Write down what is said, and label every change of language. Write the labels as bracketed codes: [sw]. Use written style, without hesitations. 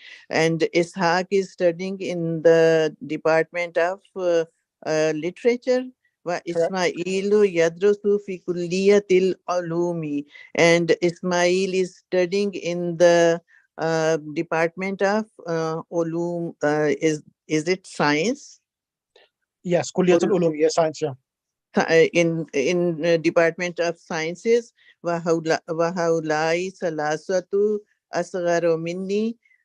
[en] And Ishaq is studying in the Department of Literature. [ar] وإسماعيل يدرس في كلية العلوم. [en] And Ismail is studying in the Department of Ulum. Is it science? Yes, Kulliyatul Ulum, yes, science, yeah. In Department of Sciences. [ar] وهؤلاء ثلاثة أصغر مني.